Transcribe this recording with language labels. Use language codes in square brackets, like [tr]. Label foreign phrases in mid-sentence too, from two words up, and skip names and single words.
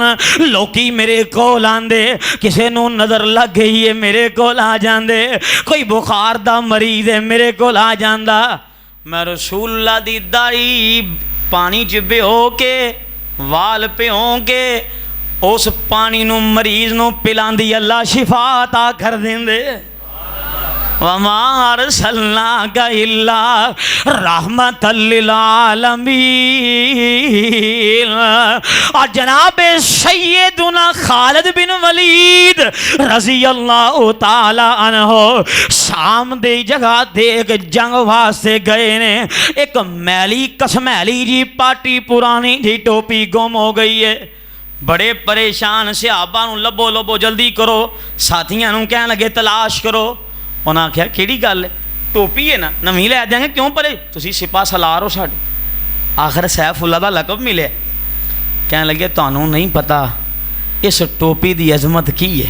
[pa] لوکی میرے کول آندے، کسے نوں نظر لگ گئی ہے میرے کول آ جاندے، کوئی بخار دا مریض ہے میرے کول آ جاندا. میں رسول اللہ دی داڑھی پانی چ بھیو کے وال بھیو کے اس پانی نوں مریض نوں پلاندی اللہ شفا عطا کر دیندے. [ar] وما أرسلناك إلا رحمة للعالمين. [pa] اور جناب سیدنا خالد بن ولید رضی اللہ تعالیٰ عنہ شام دی جگہ دیکھ جنگ واسطے گئے نے. اک میلی کچیلی جی پاٹی پرانی جی ٹوپی گم ہو گئی ہے. بڑے پریشان صحابہ نوں لبھو لبھو جلدی کرو. ساتھیاں نوں کہن لگے تلاش کرو۔ انہیں آکھیا کیہڑی گل ہے، ٹوپی ہے نا نویں لے دیاں گے، کیوں پرے تسیں سپہ سالار ہو ساڈے. آخر سیف اللہ دا لقب ملے۔ کہنے لگے تہانوں نہیں پتا اس ٹوپی دی عظمت کی ہے.